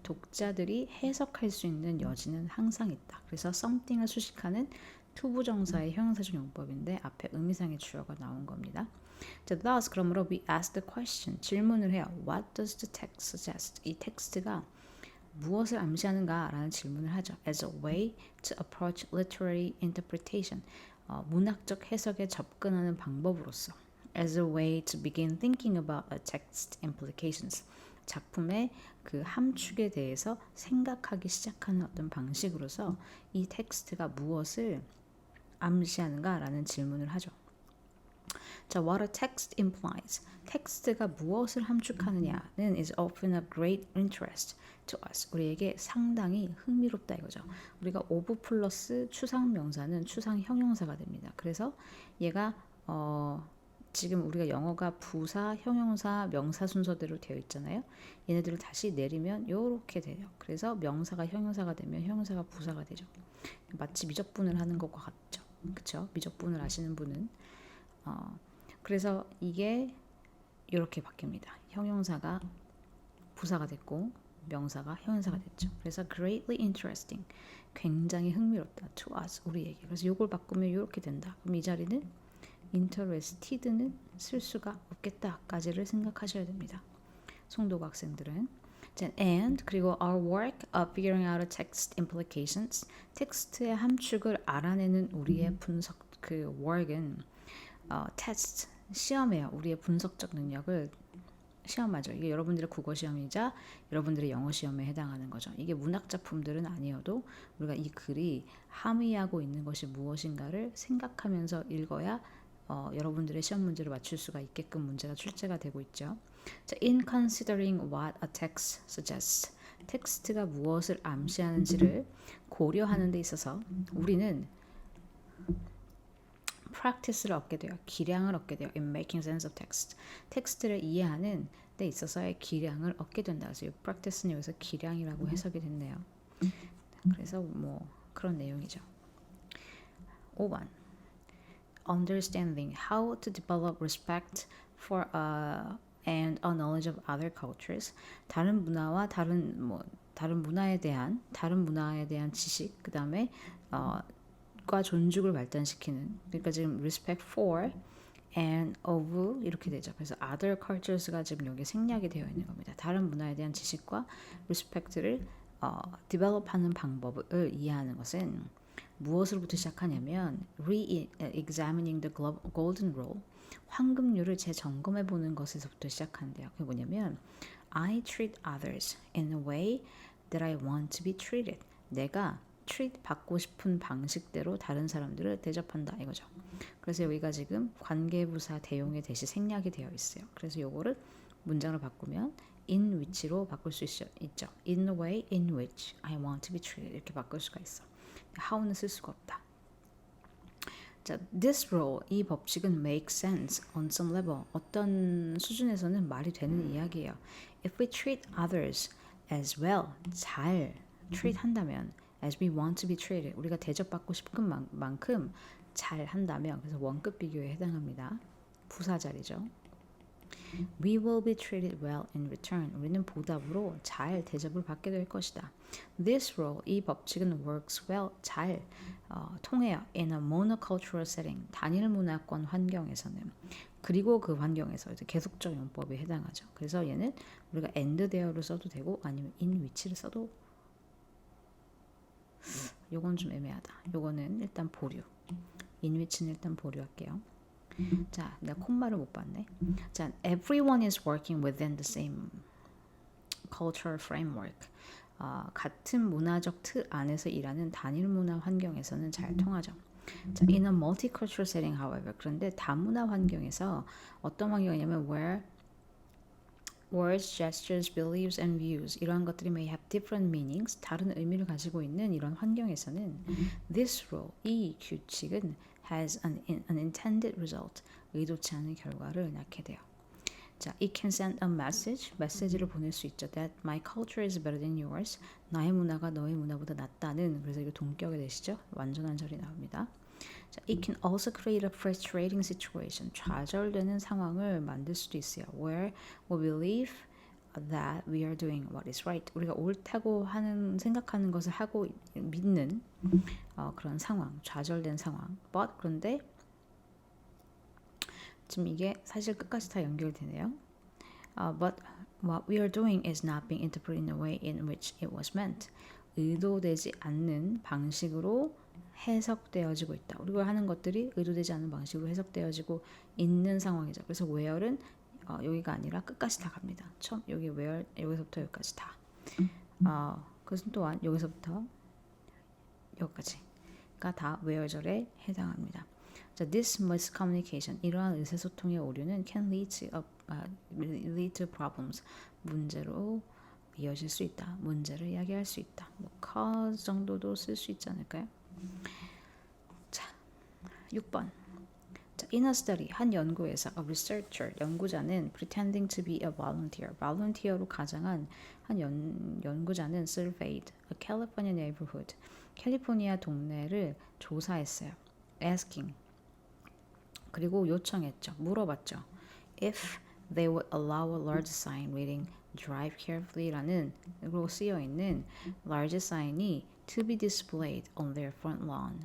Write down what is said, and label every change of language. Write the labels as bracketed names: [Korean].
[Korean] 독자들이 해석할 수 있는 여지는 항상 있다. 그래서 something을 수식하는 투부정사의 형용사적 용법인데 앞에 의미상의 주어가 나온 겁니다. [English] 자, thus [Korean] 그러므로 [English] we ask the question, [Korean] 질문을 해요. [English] What does the text suggest? [Korean] 이 텍스트가 무엇을 암시하는가라는 질문을 하죠. [English] As a way to approach literary interpretation, [Korean] 문학적 해석에 접근하는 방법으로서. [English] As a way to begin thinking about a text implications, [Korean] 작품의 그 함축에 대해서 생각하기 시작하는 어떤 방식으로서 이 텍스트가 무엇을 암시하는가라는 질문을 하죠. [English] 자, what a text implies. [Korean] 텍스트가 무엇을 함축하느냐는 [English] is often of great interest to us. [Korean] 우리에게 상당히 흥미롭다 이거죠. 우리가 of 플러스 추상 명사는 추상 형용사가 됩니다. 그래서 얘가 지금 우리가 영어가 부사, 형용사, 명사 순서대로 되어 있잖아요. 얘네들을 다시 내리면 이렇게 돼요. 그래서 명사가 형용사가 되면 형용사가 부사가 되죠. 마치 미적분을 하는 것과 같죠. 그렇죠? 미적분을 아시는 분은 그래서 이게 이렇게 바뀝니다. 형용사가 부사가 됐고 명사가 형용사가 됐죠. 그래서 [English] greatly interesting, [Korean] 굉장히 흥미롭다. [English] to us, [Korean] 우리에게. 그래서 이걸 바꾸면 이렇게 된다. 그럼 이 자리는 interested는 쓸 수가 없겠다까지를 생각하셔야 됩니다. 송도고 학생들은. [English] and 그리고 our work of figuring out text implications, [Korean] 텍스트의 함축을 알아내는 우리의 분석 그 [English] work은 test, [Korean] 시험이에요. 우리의 분석적 능력을 시험하죠. 이게 여러분들의 국어 시험이자 여러분들의 영어 시험에 해당하는 거죠. 이게 문학 작품들은 아니어도 우리가 이 글이 함의하고 있는 것이 무엇인가를 생각하면서 읽어야 여러분들의 시험 문제를 맞출 수가 있게끔 문제가 출제가 되고 있죠. 자, [English] in considering what a text suggests, [Korean] 텍스트가 무엇을 암시하는지를 고려하는 데 있어서 우리는 practice를 얻게 돼요. 기량을 얻게 돼요. [English] in making sense of text. [Korean] 텍스트를 이해하는 데 있어서의 기량을 얻게 된다. 그래서 이 practice는 여기서 기량이라고 해석이 됐네요. 그래서 뭐 그런 내용이죠. 5번. [English] Understanding how to develop respect for and a knowledge of other cultures. [Korean] 다른 문화와 다른 문화에 대한 지식, 그다음에 과 존중을 발달시키는. 그러니까 지금 respect for and of 이렇게 되죠. 그래서 other cultures가 지금 여기 생략이 되어 있는 겁니다. 다른 문화에 대한 지식과 respect를 develop하는 방법을 이해하는 것은 무엇으로부터 시작하냐면 [English] re-examining the golden rule, [Korean] 황금률을 재점검해 보는 것에서부터 시작한대요. 그게 뭐냐면 [English] I treat others in a way that I want to be treated. [Korean] 내가 treat 받고 싶은 방식대로 다른 사람들을 대접한다 이거죠. 그래서 여기가 지금 관계부사 대용의 대시 생략이 되어 있어요. 그래서 요거를 문장을 바꾸면 in which로 바꿀 수 있죠. [English] In the way in which I want to be treated [Korean] 이렇게 바꿀 수가 있어. how는 쓸 수가 없다. [English] 자, this rule, [Korean] 이 법칙은 [English] make sense on some level. [Korean] 어떤 수준에서는 말이 되는 이야기예요. [English] If we treat others as well, [Korean] 잘 treat 한다면 [English] as we want to be treated, [Korean] 우리가 대접받고 싶은 만큼 잘 한다면, 그래서 원급 비교에 해당합니다. 부사 자리죠. [English] We will be treated well in return. [Korean] 우리는 보답으로 잘 대접을 받게 될 것이다. [English] This rule, [Korean] 이 법칙은 [English] works well, [Korean] 잘 통해요. [English] In a monocultural setting, [Korean] 단일 문화권 환경에서는. 그리고 그 환경에서 이제 계속적 용법에 해당하죠. 그래서 얘는 우리가 and there를 써도 되고 아니면 in which를 써도 요건 좀 애매하다. 요거는 일단 보류. in which는 일단 보류할게요. 자, 내가 콤마를 못 봤네. 자, [English] everyone is working within the same cultural framework. [Korean] 같은 문화적 틀 안에서 일하는 단일 문화 환경에서는 잘 통하죠. [English] 자, in a multicultural setting, however, [Korean] 그런데 다문화 환경에서 어떤 환경이냐면 [English] where words, gestures, beliefs, and views [Korean] 이러한 것들이 [English] may have different meanings, [Korean] 다른 의미를 가지고 있는 이런 환경에서는 [English] this rule, [Korean] 이 규칙은 [English] has an intended result, [Korean] 의도치 않은 결과를 낳게 돼요. [English] 자, it can send a message, [Korean] 메시지를 보낼 수 있죠. [English] That my culture is better than yours. [Korean] 나의 문화가 너의 문화보다 낫다는, 그래서 이거 동격이 되시죠? 완전한 절이 나옵니다. [English] 자, it can also create a frustrating situation. [Korean] 좌절되는 상황을 만들 수도 있어요. [English] Where we believe that we are doing what is right. [Korean] 우리가 옳다고 하는 생각하는 것을 하고 믿는 그런 상황, 좌절된 상황. But 그런데 지금 이게 사실 끝까지 다 연결되네요. [English] But what we are doing is not being interpreted in a way in which it was meant. [Korean] 의도되지 않는 방식으로 해석되어지고 있다. 우리가 하는 것들이 의도되지 않는 방식으로 해석되어지고 있는 상황이죠. 그래서 where는 여기가 아니라 끝까지 다 갑니다. 처음 여기 where, 여기서부터 여기까지 다. 그것은 또한 여기서부터 여기까지가 다 where절에 해당합니다. 자, this miscommunication, 이러한 의사소통의 오류는 can lead to problems, 문제로 이어질 수 있다. 문제를 야기할 수 있다. 뭐 cause 정도도 쓸 수 있지 않을까요? 자, 6번. 자, [English] in a study, [Korean] 한 연구에서 [English] a researcher, [Korean] 연구자는 [English] pretending to be a volunteer, volunteer [Korean] 로 가장한 한 연구자는 [English] surveyed a California neighborhood, [Korean] 캘리포니아 동네를 조사했어요. asking, 그리고 요청했죠. 물어봤죠. [English] if they would allow a large sign reading drive carefully [Korean] 라는 으로 쓰여 있는 [English] large sign이 to be displayed on their front lawn.